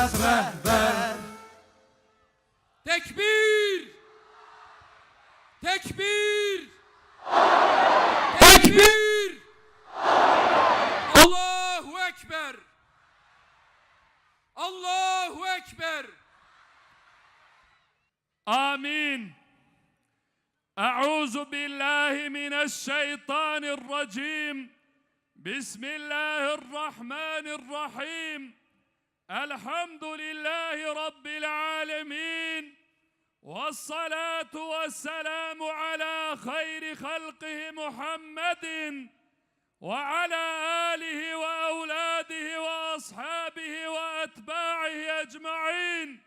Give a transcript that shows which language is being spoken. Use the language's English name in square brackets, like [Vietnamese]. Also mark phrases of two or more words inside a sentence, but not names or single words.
[Arabic] Ekber. [Turkish] Tekbir! Tekbir! Tekbir! [Arabic] الله أكبر! الله أكبر! آمين. أعوذ بالله من الشيطان الرجيم. بسم الله الرحمن الرحيم. الحمد لله رب العالمين، والصلاة والسلام على خير خلقه محمد وعلى آله وأولاده وأصحابه وأتباعه أجمعين.